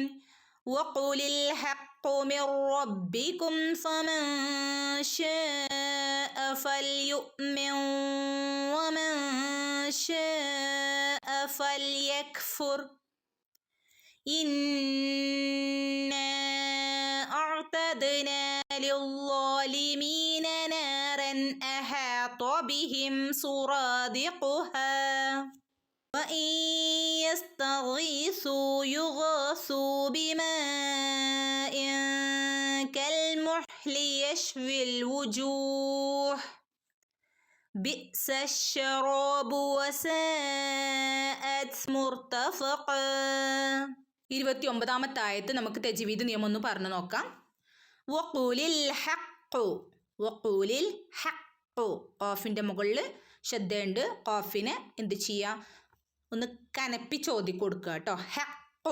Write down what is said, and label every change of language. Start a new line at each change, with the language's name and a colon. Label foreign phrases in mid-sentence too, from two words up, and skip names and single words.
Arabic: وقل الحق من ربكم فمن شاء فليؤمن ومن شاء فليكفر. إنا أعتدنا للظالمين نارا أحاط بهم سرادقها وإن يستغيثوا يغاثوا بماء كالمحل يشوي الوجوه بئس الشراب وساءت مرتفقا.
Malayalam: 29ാമത്തെ ആയത്ത് നമുക്ക് തജ്വീദ് നിയമം ഒന്ന് പറഞ്ഞു നോക്കാം.
Arabic: وقل الحق. وقل الحق.
Malayalam: ഖാഫിൻ്റെ മുകളിൽ ശബ്ദമുണ്ട്. ഖാഫിനെ എന്ത് ചെയ്യുക? ഒന്ന് കനപ്പി ചോദി കൊടുക്കുക കേട്ടോ. ഹഖ്ഖു.